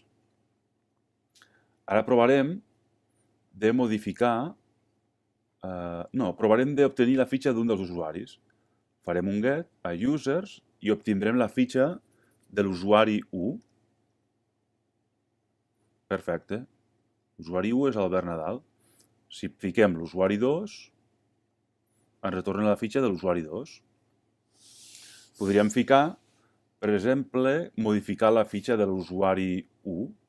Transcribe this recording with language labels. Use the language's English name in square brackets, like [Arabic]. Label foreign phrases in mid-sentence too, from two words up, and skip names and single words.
[Catalan] Ara provarem de modificar, provarem d'obtenir la fitxa d'un dels usuaris. Farem un get a users i obtindrem la fitxa de l'usuari 1. Perfecte. L'usuari 1 és Albert Nadal. Si fiquem l'usuari 2, ens retorna la fitxa de l'usuari 2. Podríem ficar, per exemple, modificar la fitxa de l'usuari 1.